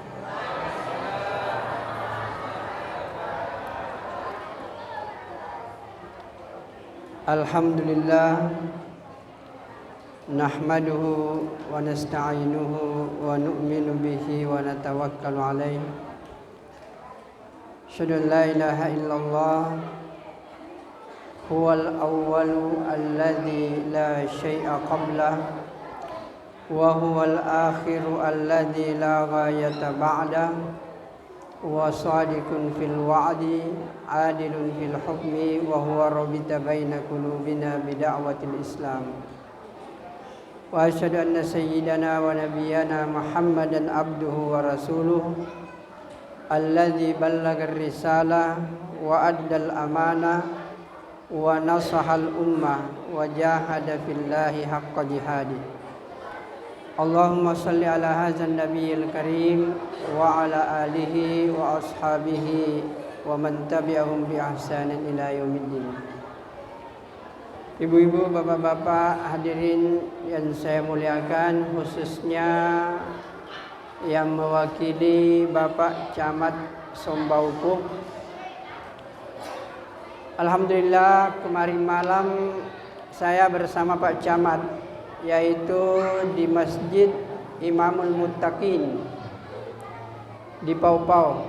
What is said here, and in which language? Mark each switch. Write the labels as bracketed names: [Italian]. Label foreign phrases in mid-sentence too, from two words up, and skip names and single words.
[Arabic] الحمد لله نحمده ونستعينه ونؤمن به ونتوكل عليه. أشهد أن لا إله إلا الله هو الأول الذي لا شيء قبله وهو الآخر الذي لا غاية بعده وصادق في الوعد عادل في الحكم وهو رابط بين قلوبنا بدعوة الإسلام. وأشهد أن سيدنا ونبينا محمدا عبده ورسوله الذي بلغ الرسالة وأدى الأمانة ونصح الأمة وجاهد في الله حق جهاده. اللهم صل على هذا النبي الكريم وعلى آله وأصحابه ومن تبعهم بإحسان إلى يوم الدين. [Indonesian] Ibu-ibu, bapak-bapak, hadirin yang saya muliakan, khususnya yang mewakili Bapak Camat Sombauku. Alhamdulillah, kemarin malam saya bersama Pak Camat, yaitu di Masjid Imamul Muttaqin di Pau-Pau.